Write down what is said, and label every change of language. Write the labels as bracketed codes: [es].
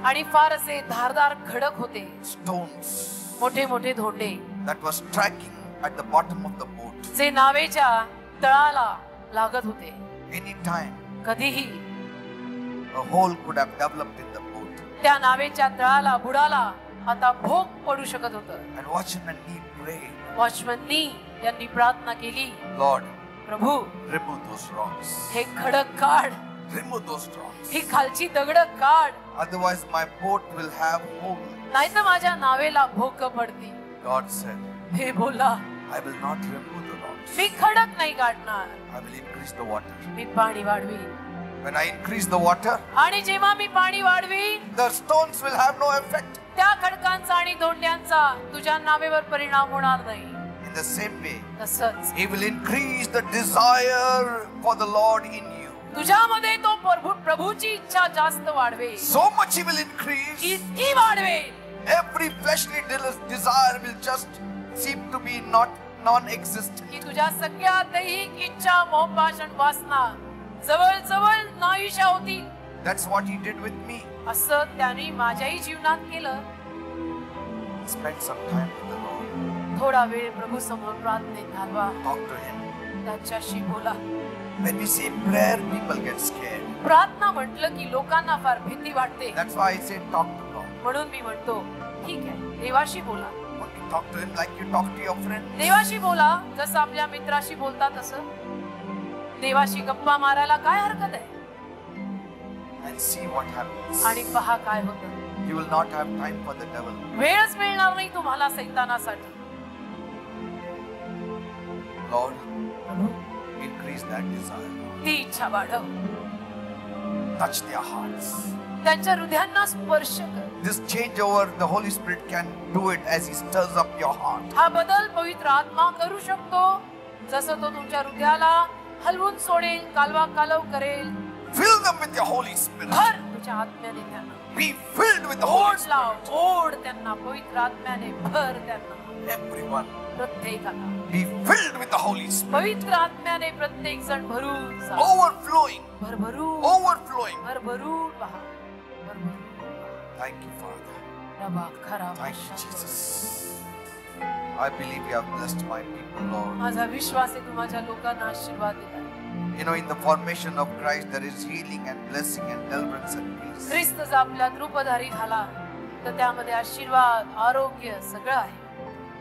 [mr] आणि फार असे धारदार खडक होते [en] stones [mr] मोठे मोठे धोंडे [en] that was striking at the bottom of the boat. [mr] जे नावेच्या तळाला लागत होते [en] Anytime [mr] कधीही [en] a hole could have developed in the boat. [mr] त्या नावेच्या तळाला बुडाला आता भोग पडू शकत होतं. [en] And watchman Nee prayed, [mr] वॉचमननी यांनी प्रार्थना केली, [en] Lord, [mr] Prabhu [en] remove those rocks. [mr] हे खडक काढ, [en] Remove those rocks. [mr] ही खालची दगड काढ, [en] Otherwise my boat will have hole. [mr] नाही तर माझ्या नावेला भोग पडतील. [en] God said, [mr] हे बोला, [en] I will not remove the rocks. [mr] मी खडक नाही काढणार, [en] I will increase the water. [mr] मी पाणी वाढवीन. [en] When I increase the water, [mr] आणि जेव्हा मी पाणी वाढवीन [en] the stones will have no effect. [mr] त्या खडकांचा आणि धोंड्यांचा तुझ्या नावेवर परिणाम होणार नाही. [en] In the same way, [mr] तसंच [en] He will increase the desire for the Lord in you. [mr] तुझ्यामध्ये तो प्रभूची इच्छा जास्त वाढवे, [en] So much He will increase. [mr] इतकी वाढवे [en] Every fleshly desire will just seem to be non-existent. [mr] की तुझ्या सगळ्या दैहिक इच्छा, मोहपाश आणि वासना जवळ जवळ नाहीशा होतील. [en] That's what He did with me. [mr] असं त्याने माझ्याही जीवनात केलं. [en] Spend some time with the Lord. [mr] थोडा वेळ प्रभू समोर प्रार्थनेत घालवा, [en] Talk to Him. [mr] त्याच्याशी बोला. [en] When we say prayer, people get scared. [mr] प्रार्थना म्हटलं की लोकांना फार भीती वाटते. [en] That's why I say talk to God. [mr] म्हणून मी म्हणतो, ठीक आहे, देवाशी बोला. [en] Only talk to Him like you talk to your friend. [mr] देवाशी बोला जसं आपल्या मित्राशी बोलता तसं. देवाशी गप्पा मारायला काय हरकत आहे? [en] And see what happens. [mr] आणि पहा काय होतं. [en] You will not have time for the devil. [mr] वेळच मिळणार नाही तुम्हाला सैतानासाठी. [en] Lord, increase that desire. [mr] ती इच्छा वाढव, [en] Touch their hearts. [mr] त्यांच्या हृदयांना स्पर्श कर. [en] This changeover, the Holy Spirit can do it as He stirs up your heart. [mr] हा बदल पवित्र आत्मा करू शकतो, जसं तो तुमच्या हृदयाला हलवून सोडेल, कालवा कालव करेल. [en] Fill them with your Holy Spirit. [mr] भर तुझ्या आत्म्याने त्यांना. [en] Be filled with the Holy [mr] ओढ लाव, [en] Spirit. [mr] ओढ त्यांना पवित्र आत्म्याने भर त्यांना. [en] Everyone, [mr] प्रत्येकाला [en] be filled with the Holy Spirit. [mr] पवित्र आत्म्याने प्रत्येक जण भरून जा. [en] Overflowing, [mr] भरभरून [en] overflowing. [mr] भरभरून पहा, भरभरून. [en] Thank you, Father. रबा खरा Thank you, Jesus. I believe you have blessed my people, Lord. [mr] माझा विश्वास आहे तू माझ्या लोकांना आशीर्वाद दिला. [en] You know, in the formation of Christ, there is healing and blessing and deliverance and peace. [mr] ख्रिस्त जर आपल्यात रूपधारी झाला तर त्यामध्ये आशीर्वाद, आरोग्य सगळं आहे.